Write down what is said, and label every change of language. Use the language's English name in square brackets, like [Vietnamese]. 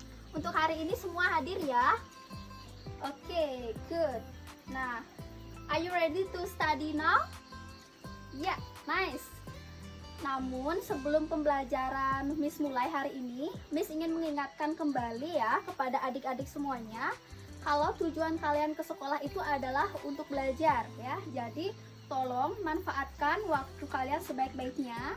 [Indonesian] Untuk hari ini semua hadir ya. [English] Okay, good. Nah, are you ready to study now? Ya, nice. [Indonesian] Namun sebelum pembelajaran Miss mulai hari ini, Miss ingin mengingatkan kembali ya kepada adik-adik semuanya, kalau tujuan kalian ke sekolah itu adalah untuk belajar ya. Jadi tolong manfaatkan waktu kalian sebaik-baiknya.